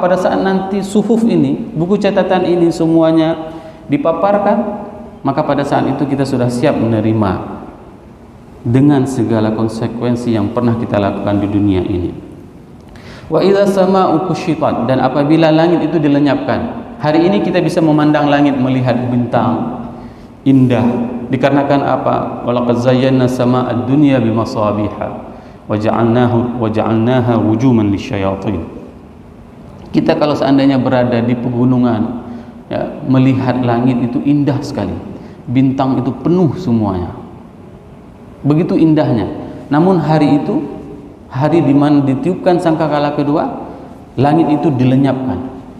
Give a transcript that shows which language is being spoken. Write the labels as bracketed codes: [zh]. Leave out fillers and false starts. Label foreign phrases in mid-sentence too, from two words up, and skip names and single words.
[id] Pada saat nanti suhuf ini, buku catatan ini semuanya dipaparkan, maka pada saat itu kita sudah siap menerima dengan segala konsekuensi yang pernah kita lakukan di dunia ini. [ar] وإذا السماء كشطت, [id] dan apabila langit itu dilenyapkan. Hari ini kita bisa memandang langit, melihat bintang indah, dikarenakan apa? [ar] ولقد زينا السماء الدنيا بمصابيح وجعلناها رجوما للشياطين. [id] Kita kalau seandainya berada di pegunungan, ya, melihat langit itu indah sekali, bintang itu penuh semuanya, begitu indahnya. Namun hari itu, hari di mana ditiupkan sangkakala kedua, langit itu dilenyapkan.